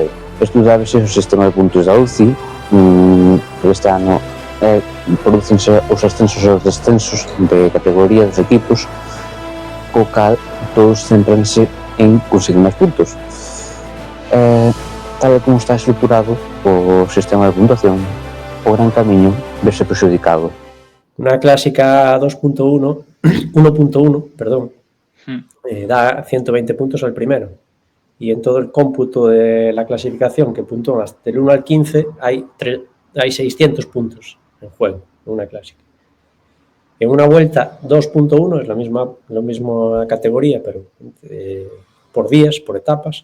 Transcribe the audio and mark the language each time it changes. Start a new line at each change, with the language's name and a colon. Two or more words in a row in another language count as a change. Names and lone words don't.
Galician: Isto débese ao sistema de puntos da UCI. Este ano producense os ascensos e os descensos de categoría dos equipos, co cal todos centranse en conseguir máis puntos. Tal e como está estruturado o sistema de puntuación, o Gran Camiño verse perxudicado.
Spanish: Una clásica 1.1, da 120 puntos al primero. Y en todo el cómputo de la clasificación que puntúan hasta el 1 al 15 hay 600 puntos en juego en una clásica. En una vuelta 2.1 es la misma categoría, pero por días, por etapas.